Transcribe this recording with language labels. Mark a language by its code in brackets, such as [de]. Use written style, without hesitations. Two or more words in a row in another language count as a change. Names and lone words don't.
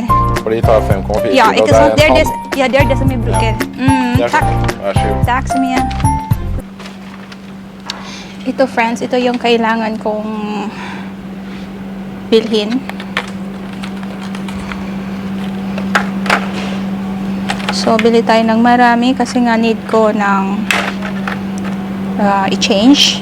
[no] For de tar 5,4 Ja, kilo. ikke sant? Det er det, halv. ja, det er det som jeg bruker. Det er Takk. sånn. Vær så god. Takk så mye. [tl] Ito friends, ito yung kailangan kong bilhin. So, bili tayo ng marami kasi nga need ko ng i-change.